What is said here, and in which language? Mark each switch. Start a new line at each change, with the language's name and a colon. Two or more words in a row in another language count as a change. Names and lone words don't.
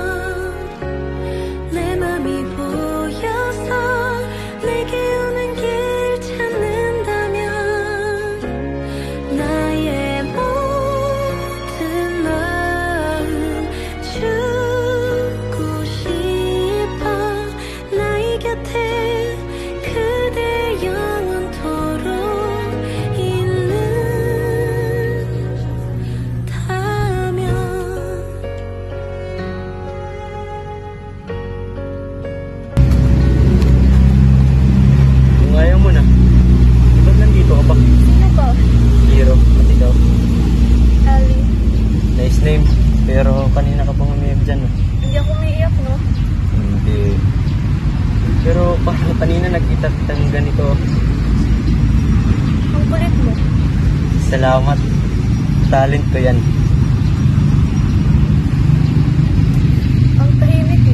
Korean: 내 맘이 보여서 내게 오는 길 찾는다면 나의 모든 마음 주고 싶어 나의 곁에 그대 영원토록 있는다면
Filipino: Kung ayaw mo na, ba't nandito ka pa? Sino ka? Hero, at ikaw. Ellie.
English: Nice name,
Filipino: pero kanina ka pang umiyak dyan. Hindi ako umiiyak, no? Hindi. Pero parang kanina nagkita kitang ganito. Ang kulit mo. Salamat. Talent ko yan. Ang tahimik, no?